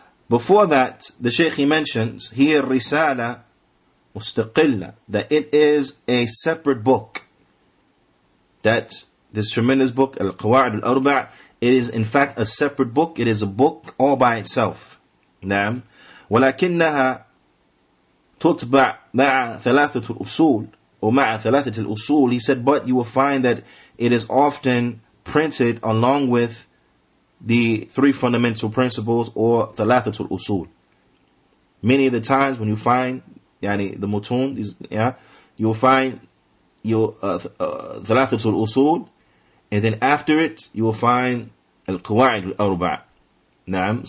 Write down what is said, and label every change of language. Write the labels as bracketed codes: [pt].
[en] Before that, the Shaykh, he mentions here Risala Mustaqilla, that it is a separate book. That this tremendous book, Al-Qawa'id Al-Arba', it is in fact a separate book. It is a book all by itself. [ar] نعم. ولكنها تطبع مع ثلاثة الأصول or مع ثلاثة الأصول. [en] He said, but you will find that it is often printed along with the three fundamental principles or thalathatul usul. Many of the times when you find the mutun, you will find your thalathatul usul, and then after it you will find al-Qawa'id al-Arba'. Naam.